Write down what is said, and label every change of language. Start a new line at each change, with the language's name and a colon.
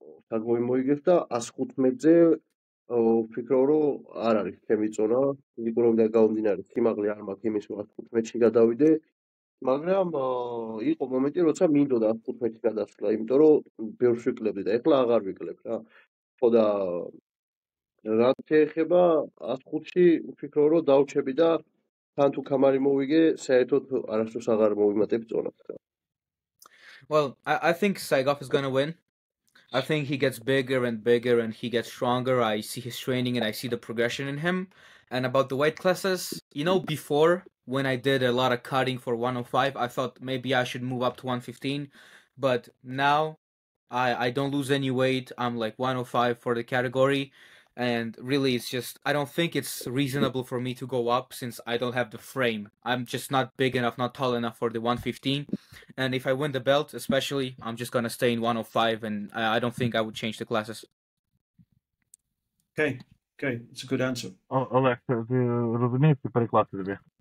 Georgian: საგოვი მოიგებს და 115-ზე ვფიქრობ რომ არ არის ჩემი წონა, ფიზიკურობიდან გამომდინარე სიმაღლე არ მაქვს იმის რომ 115-ში გადავიდე, მაგრამ იყო მომენტი როცა მინდოდა 115-ში გადასვლა, იმიტომ რომ ბევრს ვიკლებდი და ეხლა აღარ ვიკლებ რა. ხო და რაც შეეხება 105-ში ვფიქრობ რომ დავჩები და თან თუ კამარი მოვიგე, საერთოდ არასდროს აღარ მოვიმატებ წონას.
English: Well, I think Saigov is going to win. I think he gets bigger and bigger and he gets stronger. I see his training and I see the progression in him. And about the weight classes, before when I did a lot of cutting for 105, I thought maybe I should move up to 115. But now I don't lose any weight. I'm like 105 for the category. And really, it's just, I don't think it's reasonable for me to go up since I don't have the frame. I'm just not big enough, not tall enough for the 115. And if I win the belt, especially, I'm just going to stay in 105. And I don't think I would change the classes. Okay. It's a good answer.
Ukrainian: Олег, ти розумієш ці переклади тобі?